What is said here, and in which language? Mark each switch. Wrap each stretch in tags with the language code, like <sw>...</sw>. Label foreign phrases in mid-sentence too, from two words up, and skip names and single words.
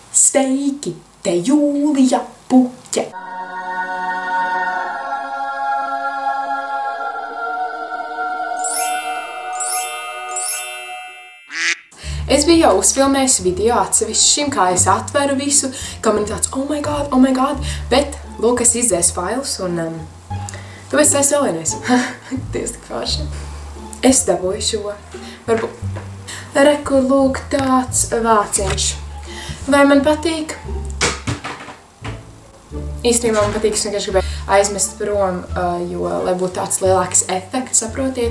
<lv>Steiki, te Jūlija Puķe. Es biju jau uzfilmējusi video atsevišķi šim, kā es atveru visu, kā man tāds,</lv> <en>oh my god,</en> <lv>bet, lūk, es izdzēsu failus un, tāpēc es vēl vienreiz. Dievs, tik forši. Es dabūju šo, varbūt, reku, lūk, tāds vāciņš. Vai man patīk? Īstenībā man patīk, es vienkārši gribēju aizmest prom, jo, lai būtu tāds lielāks efekts, saprotiet.</lv>